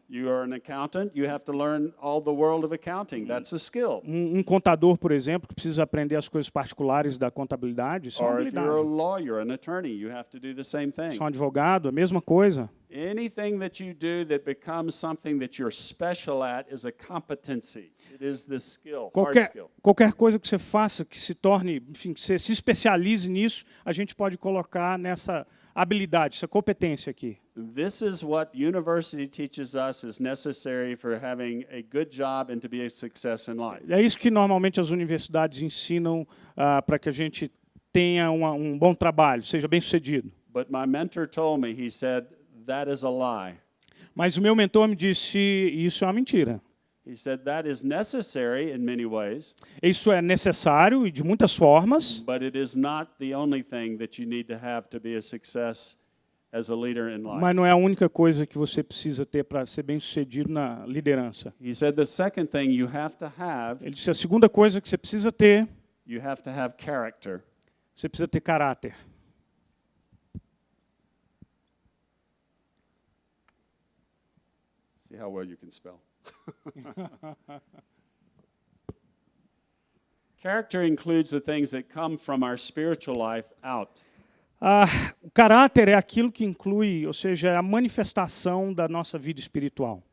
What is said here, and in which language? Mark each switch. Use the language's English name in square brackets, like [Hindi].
[English] You are an accountant, you have to learn all the world of accounting. That's a skill. [Portuguese] Um contador, por exemplo, que precisa aprender as coisas particulares da contabilidade, isso é uma [English] Or if you're a [Portuguese] habilidade. [English] lawyer, an attorney, you have to do the same thing. [Portuguese] Se é um advogado, a mesma coisa. [English] Anything that you do that becomes something that you're special at is a competency. It is this skill, hard skill. [Portuguese] Qualquer coisa que você faça, que se torne, enfim, que você se especialize nisso, a gente pode colocar nessa habilidade, essa competência aqui. [English] This is what university teaches us is necessary for having a good job and to be a success in life. [Portuguese] É isso que normalmente as universidades ensinam para que a gente tenha um bom trabalho, seja bem-sucedido. [English] But my mentor told me, he said, that is a lie. [Portuguese] Mas o meu mentor me disse, isso é uma mentira. [English] He said that is necessary in many ways, [Portuguese] Isso é necessário e de muitas formas, [English] but it is not the only thing that you need to have to be a success as a leader in life. [Portuguese] mas não é a única coisa que você precisa ter para ser bem-sucedido na liderança. [English] He said the second thing you have to have, [Portuguese] Ele disse, a segunda coisa que você precisa ter, [English] you have to have character. [Portuguese] você precisa ter caráter. [English] See how well you can spell. Character includes the things that come from our spiritual life out. [Portuguese] O caráter é aquilo que inclui, ou seja, é a manifestação da nossa vida espiritual.